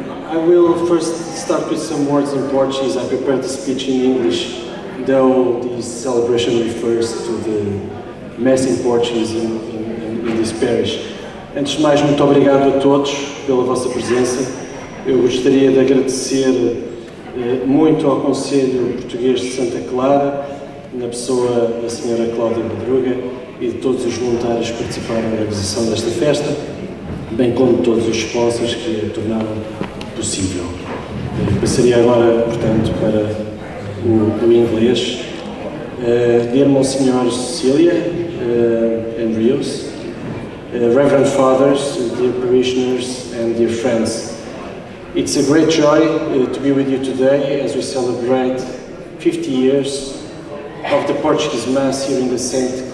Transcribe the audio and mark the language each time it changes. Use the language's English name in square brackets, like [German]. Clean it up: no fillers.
[English] I will first start with some words in Portuguese. I prepared the speech in English, though this celebration refers to the Mass in Portuguese in this parish. [Portuguese] Antes de mais, muito obrigado a todos pela vossa presença. Eu gostaria de agradecer muito ao Conselho Português de Santa Clara, na pessoa da Sra. Cláudia Madruga e de todos os voluntários que participaram na organização desta festa, bem como todos os sponsors que a tornaram possível. Passaria agora, portanto, para o inglês. [English] Dear Monsignor Cecilia and Rios, Reverend Fathers, dear parishioners and dear friends, it's a great joy to be with you today as we celebrate 50 years of the Portuguese Mass here in the St.